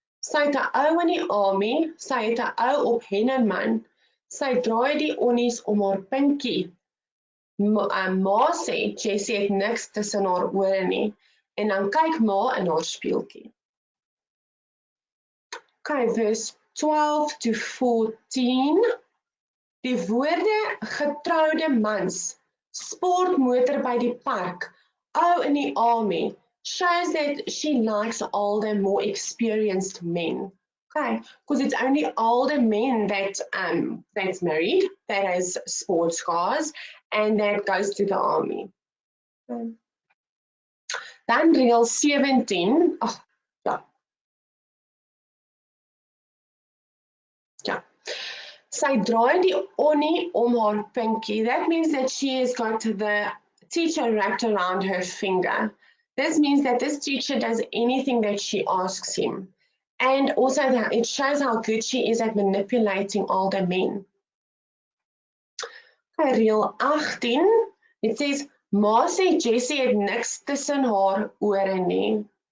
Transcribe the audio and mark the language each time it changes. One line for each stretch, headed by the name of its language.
Afrikaans: Sy het 'n ou in die army, sy het 'n ou op Henneman, sy draai die onnies om haar pinkie. Ma sê, Jessie het niks tussen haar ore nie, en dan kyk ma in haar speeltjie.
English: Okay, verse 12 to 14.
Afrikaans: Die woorde getroude mans, sportmotor by die park,
English: Oh, in the army shows that she likes older, more experienced men. Okay, because it's only older men that that's married, that has sports cars, and that goes to the army.
Afrikaans: Dan reël 17. Ag, ja. Ja. Sy draai die onie om haar pinky.
English: That means that she has got the teacher wrapped around her finger. This means that this teacher does anything that she asks him. And also that it shows how good she is at manipulating older men.
Afrikaans: Okay, reël 18.
English: It says,
Afrikaans: Ma sê Jessie het niks tussen haar ore nie.